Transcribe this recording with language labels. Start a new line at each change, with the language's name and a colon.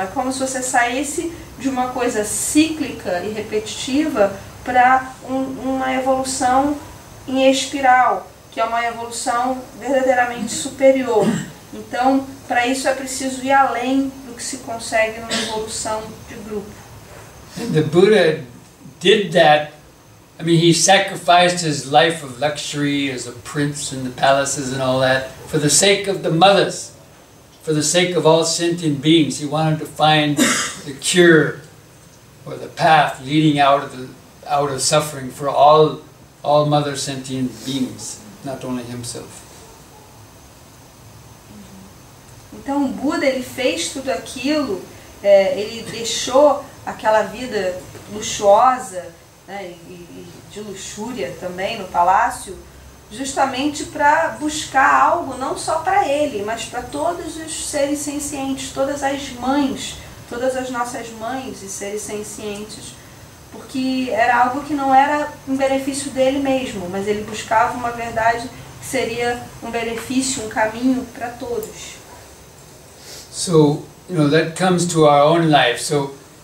Portuguese: É como se você saísse de uma coisa cíclica e repetitiva para uma evolução em espiral, que é uma evolução verdadeiramente superior. Então, para isso é preciso ir além do que se consegue numa evolução de grupo.
English: And the Buddha did that. I mean, he sacrificed his life of luxury as a prince in the palaces and all that for the sake of the mothers, for the sake of all sentient beings. He wanted to find the cure or the path leading out of suffering for all mother sentient beings, not only himself.
Portuguese: Então o Buda, ele fez tudo aquilo, ele deixou aquela vida luxuosa, né, e de luxúria também no palácio, justamente para buscar algo não só para ele, mas para todos os seres sencientes, todas as mães, todas as nossas mães e seres sencientes, porque era algo que não era um benefício dele mesmo, mas ele buscava uma verdade que seria um benefício, um caminho para todos.
English: So, that comes to our own life. So,